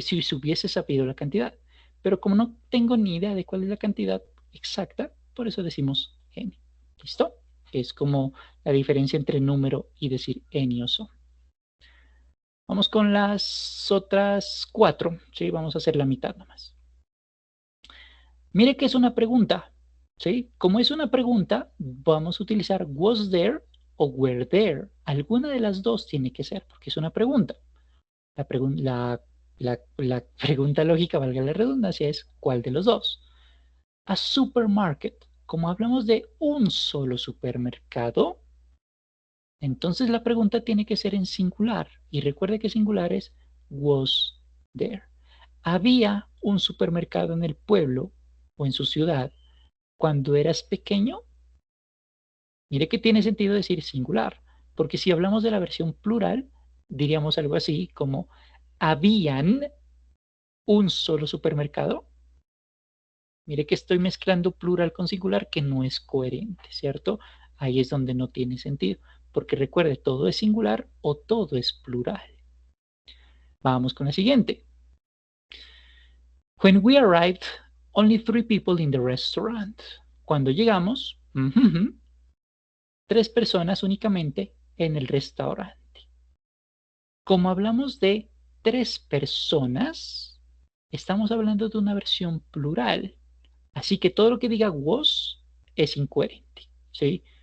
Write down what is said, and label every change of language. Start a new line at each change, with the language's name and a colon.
Spanish: Si se hubiese sabido la cantidad. Pero como no tengo ni idea de cuál es la cantidad exacta, por eso decimos N. ¿Listo? Es como la diferencia entre número y decir N o son. Vamos con las otras 4, ¿sí? Vamos a hacer la mitad nomás. Mire que es una pregunta, ¿sí? Como es una pregunta, vamos a utilizar was there o were there. Alguna de las dos tiene que ser, porque es una pregunta. La pregunta lógica, valga la redundancia, es ¿cuál de los dos? A supermarket, como hablamos de un solo supermercado, entonces la pregunta tiene que ser en singular. Y recuerde que singular es was there. ¿Había un supermercado en el pueblo o en su ciudad cuando eras pequeño? Mire que tiene sentido decir singular, porque si hablamos de la versión plural, diríamos algo así como ¿habían un solo supermercado? Mire que estoy mezclando plural con singular que no es coherente, ¿cierto? Ahí es donde no tiene sentido, porque recuerde, todo es singular o todo es plural. Vamos con la siguiente.
English: When we arrived, only 3 people in the restaurant.
Spanish: Cuando llegamos, 3 personas únicamente en el restaurante. Como hablamos de 3 personas, estamos hablando de una versión plural. Así que todo lo que diga was es incoherente, ¿sí?